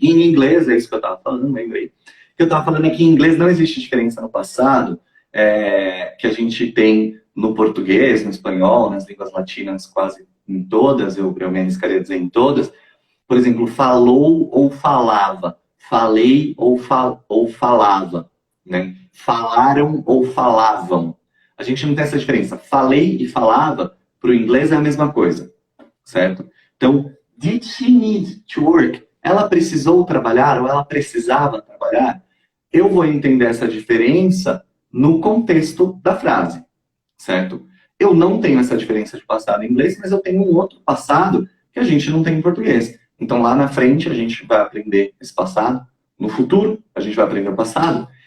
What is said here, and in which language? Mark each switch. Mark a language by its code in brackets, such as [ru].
[pt] Em inglês, é isso que eu estava falando, lembrei. O que eu estava falando é que em inglês não existe diferença no passado, que a gente tem no português, no espanhol, nas línguas latinas, quase em todas, eu me arriscaria a dizer em todas. Por exemplo, falou ou falava, falei ou falava, né? Falaram ou falavam. A gente não tem essa diferença. Falei e falava, para o inglês é a mesma coisa, certo? Então, [en] did she need to work? [pt] Ela precisou trabalhar ou ela precisava trabalhar? Eu vou entender essa diferença no contexto da frase, certo? Eu não tenho essa diferença de passado em inglês, mas eu tenho um outro passado que a gente não tem em português. Então, lá na frente, a gente vai aprender esse passado. No futuro, a gente vai aprender o passado.